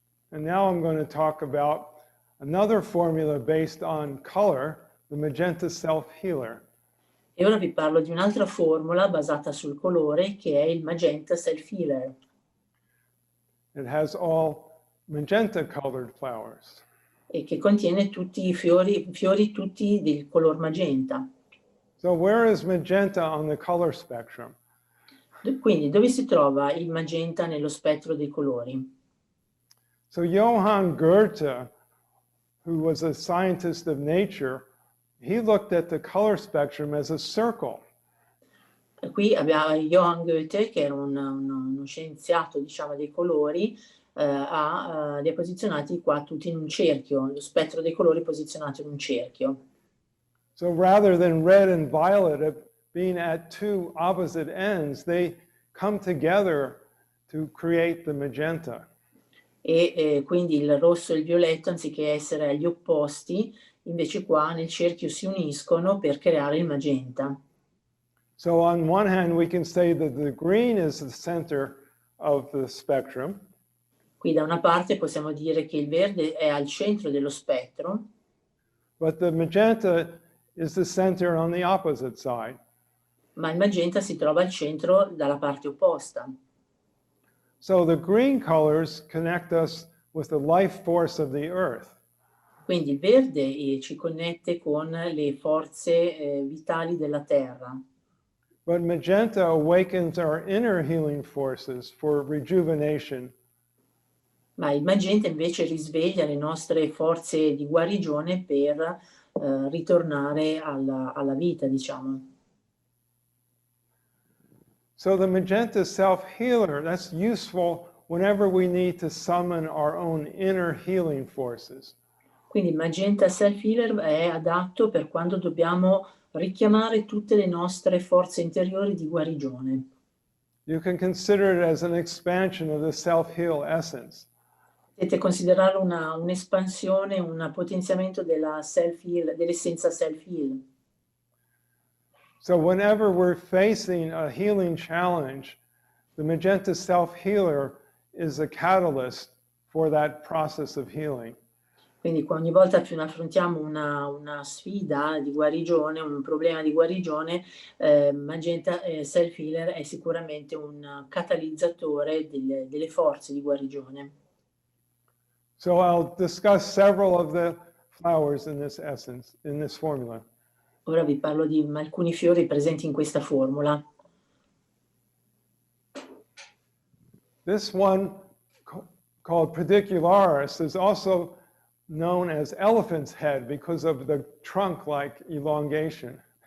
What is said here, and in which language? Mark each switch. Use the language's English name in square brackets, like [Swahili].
[English] And now I'm going to talk about another formula based on color, the magenta self-healer. [Italian] E ora vi parlo di un'altra formula basata sul colore che è il magenta self-healer. [English] It has all magenta colored flowers. [Italian] E che contiene tutti i fiori tutti del color magenta. [English] So where is magenta on the color spectrum? [Italian] Quindi dove si trova il magenta nello spettro dei colori? [English] So Johann Goethe, who was a scientist of nature, he looked at the color spectrum as a circle. [Italian] Qui abbiamo Johann Goethe, che era uno scienziato, diciamo, dei colori, li ha posizionati qua tutti in un cerchio, lo spettro dei colori posizionato in un cerchio. [English] So rather than red and violet being at 2 opposite ends, they come together to create the magenta. [Italian] E quindi il rosso e il violetto, anziché essere agli opposti, invece qua nel cerchio si uniscono per creare il magenta. [English] So on one hand, we can say that the green is the center of the spectrum. [Italian] Qui da una parte possiamo dire che il verde è al centro dello spettro, [English] But the magenta is the center on the opposite side. [Italian] ma il magenta si trova al centro dalla parte opposta. [English] So the green colors connect us with the life force of the earth. [Italian] Quindi il verde ci connette con le forze vitali della terra. [English] But magenta awakens our inner healing forces for rejuvenation. [Italian] Ma il magenta invece risveglia le nostre forze di guarigione per ritornare alla vita, diciamo. [English] So the magenta self-healer, that's useful whenever we need to summon our own inner healing forces. [Italian] Quindi il magenta self-healer è adatto per quando dobbiamo richiamare tutte le nostre forze interiori di guarigione. [English] You can consider it as an expansion of the self-heal essence. [Italian] Potete considerarlo un'espansione, un potenziamento dell'essenza self-heal. [English] So whenever we're facing a healing challenge, the magenta self-healer is a catalyst for that process of healing. [Italian] Quindi ogni volta che affrontiamo una sfida di guarigione, un problema di guarigione, magenta self-healer è sicuramente un catalizzatore delle forze di guarigione. [English] So I'll discuss several of the flowers in this essence, in this formula. [Italian] Ora vi parlo di alcuni fiori presenti in questa formula. [English] This one, called pedicularis, is also known as elephant's head because of the trunk-like elongation.